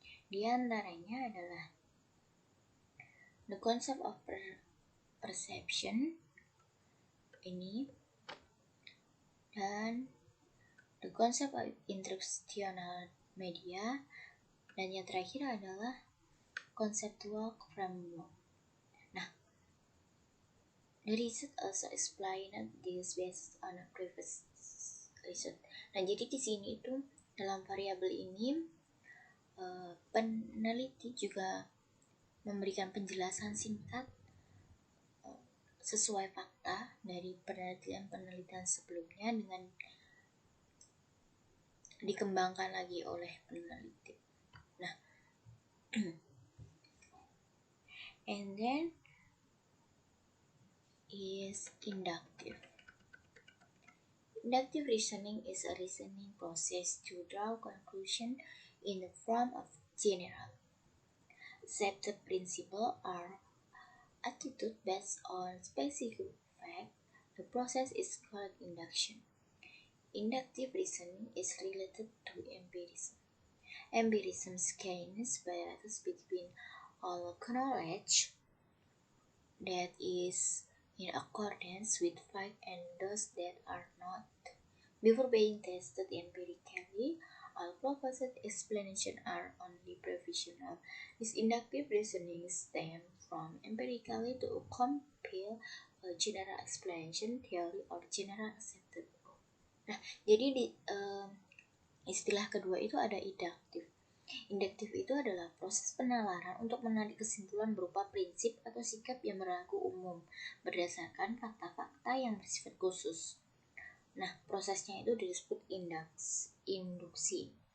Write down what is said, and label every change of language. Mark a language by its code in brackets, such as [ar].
[id] Di antaranya adalah [en] the concept of perception [id] ini, dan [en] the concept of instructional media, [id] dan yang terakhir adalah [en] conceptual framework. Nah, the research also explained this based on a previous research. [id] Nah, jadi di sini itu dalam variabel ini peneliti juga memberikan penjelasan singkat sesuai fakta dari penelitian sebelumnya dengan dikembangkan lagi oleh peneliti. [en] Nah, and then is inductive. Inductive reasoning is a reasoning process to draw conclusion in the form of general accepted principle or attitude based on specific fact. The process is called induction. Inductive reasoning is related to empirism. Empirism scans biases between all knowledge that is in accordance with fact and those that are not. Before being tested empirically, all proposed explanations are only provisional. This inductive reasoning stems from empirically to compile a general explanation theory or general accepted. [id] Nah, jadi di istilah kedua itu ada induktif. Induktif itu adalah proses penalaran untuk menarik kesimpulan berupa prinsip atau sikap yang berlaku umum berdasarkan fakta-fakta yang bersifat khusus. Nah, prosesnya itu disebut induksi.